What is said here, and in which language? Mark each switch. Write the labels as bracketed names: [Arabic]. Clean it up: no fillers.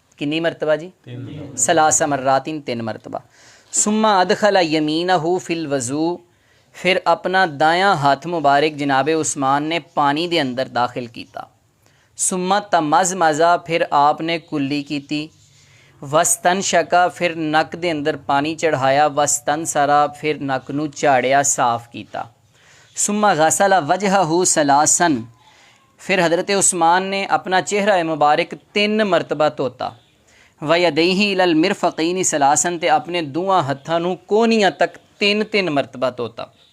[Punjabi] کنی مرتبہ جی؟ 3 مرات 3 مرتبہ. [Arabic] ثم ادخل یمینہ فی الوضوء, [Punjabi] پھر اپنا دایاں ہاتھ مبارک جناب عثمان نے پانی دے اندر داخل کیتا. [Arabic] ثم تمزمزا, [Punjabi] پھر آپ نے کلی کیتی. [Arabic] واستنشقا, [Punjabi] پھر نک دے اندر پانی چڑھایا. [Arabic] واستنثرا, [Punjabi] پھر نک نو چاڑیا صاف کیتا. [Arabic] ثم غسل وجہہ ثلاثا, [Punjabi] پھر حضرت عثمان نے اپنا چہرہ مبارک 3 مرتبہ دھوتا. [Arabic] ویدیہ الی المرفقین ثلاثا, [Punjabi] تے اپنے دوواں ہتھاں نو کونیاں تک 3 مرتبہ دھوتا.